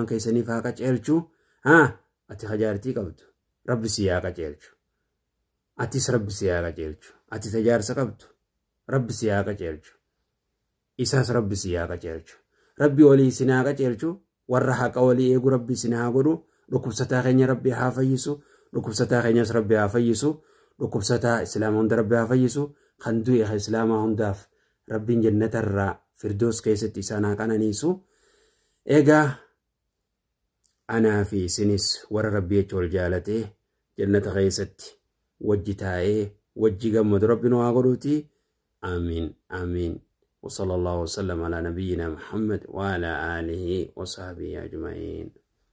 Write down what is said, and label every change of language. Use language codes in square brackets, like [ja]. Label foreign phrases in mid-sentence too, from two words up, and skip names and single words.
[om] keessaniif haa qajeelchu ati hajaartii qabdu rabbi si haa qajeelchu atis rabbi si haa qajeelchu ati tajaarsa qabdu rabbi si haa qajeelchu isaas rabbi si haa qajeelchu rabbi walii isin haa qajeelchu warra haqa walii eegu rabbi isin haa godhu dhukkubsataa keenya rabbi haa fayyisu dhukkubsataa keenyas rabbi haa fayyisu dhukkubsataa islaama hunda rabbi haa fayyisu kan du'e islaamaa hundaaf rabbiin jannatarraa firdoos keessatti isaan haa qananiisu egaa anaa fi isinis warra rabbi jecha wal jaalatee jannata keessatti wajji taa'ee wajji gammadu rabbi nu haa godhuuti [ar] آمين آمين وصلى الله وسلم على نبينا محمد وعلى آله وصحبه أجمعين.